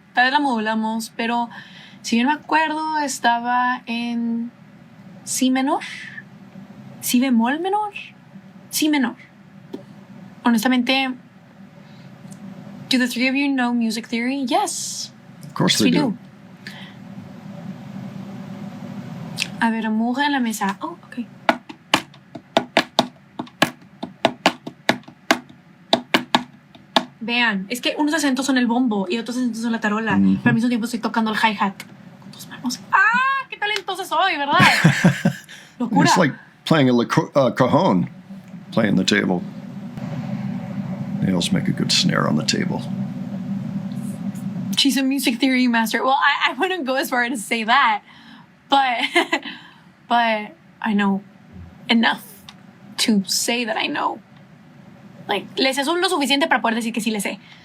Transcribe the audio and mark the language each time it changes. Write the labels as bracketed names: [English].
[Spanish] Tal vez la modulamos, pero si bien me acuerdo, estaba en Si menor. Si bemol menor. Si menor. [English] Honestamente, do the three of you know music theory? Yes. Of course Yes, we do. [Spanish] A ver, amuja en la mesa. Oh, ok. Vean, es que unos acentos son el bombo y otros acentos son la tarola. Ujú. Pero al mismo tiempo estoy tocando el hi-hat con 2 manos. ¡Ah! ¡Qué talentosa soy, ¿verdad? Locura. [English] It's like playing a cajon, playing the table. Nails make a good snare on the table. She's a music theory master. Well, I wouldn't go as far as to say that. but but I know enough to say that I know. [Spanish] Like, le sé lo suficiente para poder decir que sí le sé.